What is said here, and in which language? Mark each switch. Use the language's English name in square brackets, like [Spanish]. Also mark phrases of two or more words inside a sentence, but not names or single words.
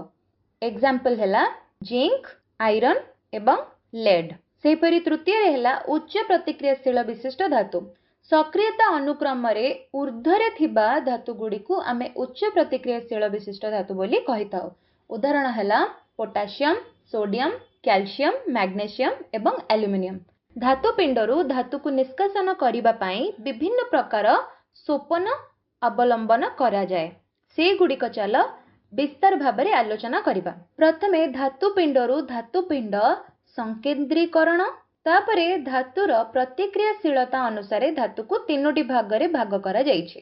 [Odia] ଏକ୍ଜାମ୍ପଲ ହେଲା ଜିଙ୍କ, ଆଇରନ ଏବଂ ଲେଡ। ସେହିପରି ତୃତୀୟ ରେ ହେଲା ଉଚ୍ଚ ପ୍ରତିକ୍ରିୟାଶୀଳ ବିଶିଷ୍ଟ ଧାତୁ। ସକ୍ରିୟତା ଅନୁକ୍ରମ ରେ ଊର୍ଦ୍ଧ୍ୱରେ ଥିବା ଧାତୁ ଗୁଡ଼ିକୁ ଆମେ ଉଚ୍ଚ ପ୍ରତିକ୍ରିୟାଶୀଳ ବିଶିଷ୍ଟ ଧାତୁ ବୋଲି କହି ଥାଉ। ଉଦାହରଣ ହେଲା ପୋଟାସିୟମ, ସୋଡିୟମ, କ୍ୟାଲସିୟମ, ମ୍ୟାଗ୍ନେସିୟମ ଏବଂ ଏଲୁମିନିୟମ। ଧାତୁ ପିଣ୍ଡରୁ ଧାତୁ କୁ ନିଷ୍କାସନ କରିବା ପାଇଁ ବିଭିନ୍ନ ପ୍ରକାର ସୋପାନ ଅବଲମ୍ବନ କରାଯାଏ। ସେ ଗୁଡ଼ିକ ଚାଲ ବିସ୍ତାର ଭାବରେ ଆଲୋଚନା କରିବା। ପ୍ରଥମେ ଧାତୁ ପିଣ୍ଡରୁ ଧାତୁ ପିଣ୍ଡ ସଂକେନ୍ଦ୍ରୀକରଣ, ତାପରେ ଧାତୁର ପ୍ରତିକ୍ରିୟାଶୀଳତା ଅନୁସାରେ ଧାତୁ କୁ ତିନୋଟି ଭାଗ ରେ ଭାଗ କରାଯାଇଛି।